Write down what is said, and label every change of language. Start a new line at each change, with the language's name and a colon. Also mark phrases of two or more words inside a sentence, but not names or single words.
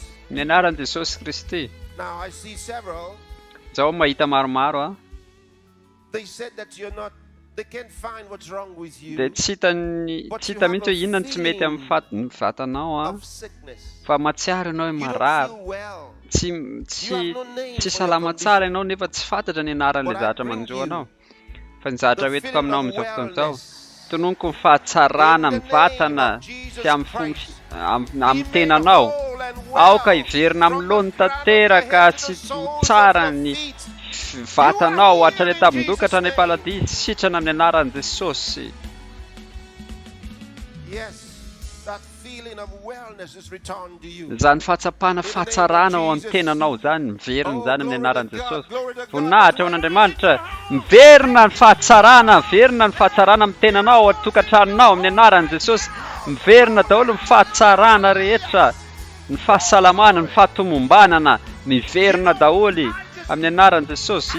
Malagasy: Amin'ny anaran'i Jesosy Kristy.
English: Now I see several.
Malagasy: Izao mahita maromaro a.
English: They said that you're not. They can't find what's wrong with you.
Malagasy: Dia tsy hita mihitsy hoe inona no tsy mety amin'ny vatanao a. Fa matsiaro ianao hoe marary. Tsy salama tsara ianao nefa tsy fantatra ny anaran'ilay zavatra manjo anao. Fa ny zavatra hoentiko aminao amin'izao fotoana izao. Tononoko ny fahatsarana amin'ny vatana sy amin'ny tenanao. Aoka hiverina amin'ny lony tanteraka sy tsara ny vatanao hatrany tabindoka hatrany paladisy sitrana amin'ny anaran'i Jesosy.
English: Yes, that feeling of wellness is returned to you.
Malagasy: Zany fahatsapana fahatsarana ao amin'ny tenanao zany miverina zany amin'ny anaran'i Jesosy. Voninahitra ao an'Andriamanitra, miverina ny fahatsarana, miverina ny fahatsarana amin'ny tenanao ao atokantranonao amin'ny anaran'i Jesosy. Miverina daholo ny fahatsarana rehetra, ny fahasalamana, ny fahatomombanana, miverina daholo amin'ny anaran'i Jesosy.